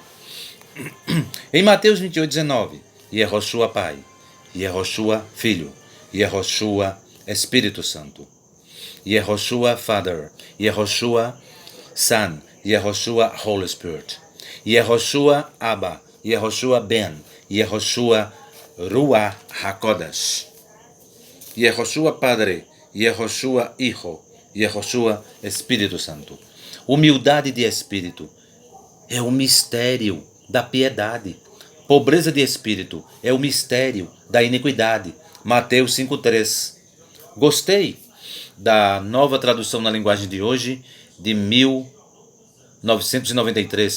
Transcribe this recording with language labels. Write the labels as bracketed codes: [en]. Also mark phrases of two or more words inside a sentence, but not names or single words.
[pt] Em Mateus 28,19, Yehoshua Pai, Yehoshua Filho, Yehoshua Espírito Santo, [en] Yehoshua Father, Yehoshua Son, Yehoshua Holy Spirit, [he] יהושע אבא, יהושע בן, יהושע רוח הקודש, [es] Yehoshua Padre, Yehoshua Hijo, [pt] Yehoshua Espírito Santo. Humildade de espírito é o mistério da piedade. Pobreza de espírito é o mistério da iniquidade. Mateus 5,3. Gostei da nova tradução na linguagem de hoje, de 1993.